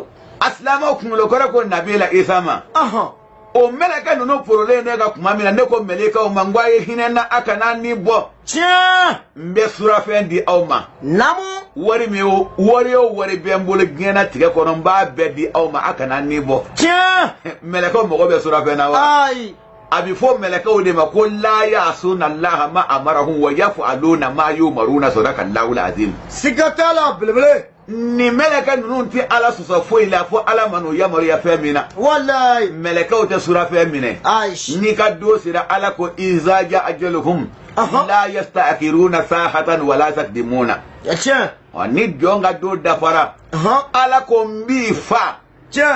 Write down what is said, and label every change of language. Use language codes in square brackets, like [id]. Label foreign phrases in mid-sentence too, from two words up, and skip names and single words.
[bm] Asilamɛw kunkolokɔrɔ ko Nabila Isa ma. O mɛlɛkɛ ninnu porolen ne ka kuma min na ne ko mɛlɛkɛw ma n ko a ye hinɛ na a kana ni bɔ. Tiɲɛ. N bɛ surafɛn di aw ma. Naamu. Wari min o wari bɛ n bolo diɲɛlatigɛ kɔnɔ n b'a bɛɛ di aw ma a kana ni bɔ. Tiɲɛ. Mɛlɛkɛw mago bɛ surafɛn na wa. Ayi. A bɛ fɔ mɛlɛkɛw de ma ko [ar] لا يعصون الله ما أمرهم ويفعلون ما يؤمرون صدق الله العظيم. [bm] Siga t'a la belebele. Ni mɛlɛkɛ ninnu tɛ Ala sɔsɔ foyi la fo Ala ma n'o yamaruya fɛn min na. Walayi. Mɛlɛkɛw tɛ surafɛn minɛ. Ayi. N'i ka don sera Ala ko [ar] إذا جاء أجلهم لا يستأخرون ساعة ولا يستقدمون. [bm] Tiɲɛ. Ni jɔn ka don dafara. Ala ko n b'i fa. Tiɲɛ.